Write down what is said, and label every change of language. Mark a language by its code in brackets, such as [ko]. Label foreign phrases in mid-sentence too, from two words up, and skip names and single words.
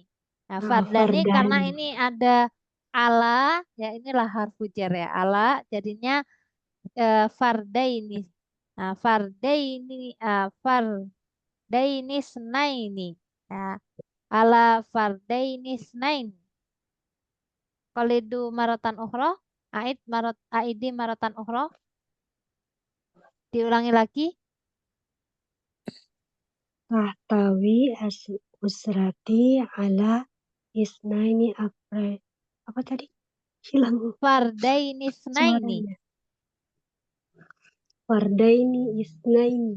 [id] Nah, fardani karena ini ada ala, ya inilah [ar] حرف جر [id] ya. Ala jadinya fardaini. [ar] Nah, فردين اثنين. [id] Nah, [ar] على فردين اثنين. قلدوا مرة أخرى. أعيدي مرة أخرى. [id] Diulangi lagi. [ar] تحتوي أسرتي على اثنين أفراد. [id] Apa tadi? Hilang [ar] فردين اثنين. suaranya. فردين اثنين.